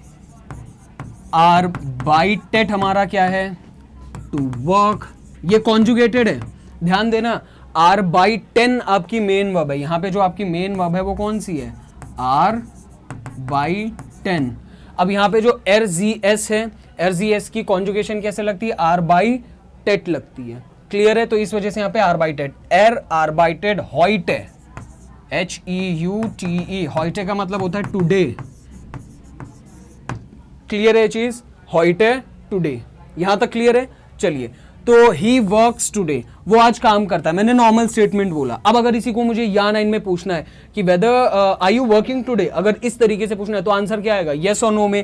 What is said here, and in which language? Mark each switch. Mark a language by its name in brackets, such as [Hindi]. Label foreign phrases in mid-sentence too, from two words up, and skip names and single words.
[Hindi] ठीक है, arbeitet हमारा क्या है, [English] to work, [Hindi] ये कॉन्जुगेटेड है, ध्यान देना। arbeiten आपकी मेन वर्ब है, यहाँ पे जो आपकी मेन वर्ब है वो कौन सी है, arbeiten। अब यहाँ पे जो RGS है, RGS की कॉन्जुगेशन कैसे लगती है, arbeitet लगती है, क्लियर है। तो इस वजह से यहाँ पे arbeitet, [German] arbeitet heute, [Hindi] HEUTE, heute का मतलब होता है टुडे, क्लियर है चीज, heute टुडे, यहां तक क्लियर है। चलिए, तो [English] he works today, [Hindi] वो आज काम करता है, मैंने नॉर्मल स्टेटमेंट बोला। अब अगर इसी को मुझे [German] ja nein [Hindi] में पूछना है कि [English] whether are you working today, [Hindi] अगर इस तरीके से पूछना है तो आंसर क्या आएगा, यस और नो में।